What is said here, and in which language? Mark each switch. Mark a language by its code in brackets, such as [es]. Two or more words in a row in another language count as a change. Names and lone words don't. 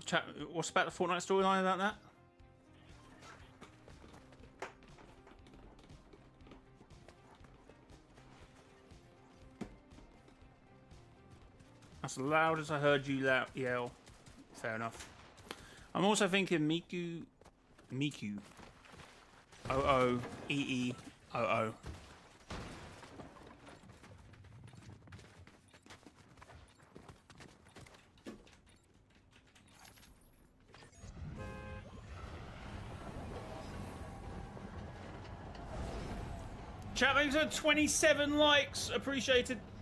[en] What's about the Fortnite storyline about that? That's as loud as I heard you yell. Fair enough. I'm also thinking Miku. O-O-E-E-O-O. Chat, thanks for 27 likes. Appreciated.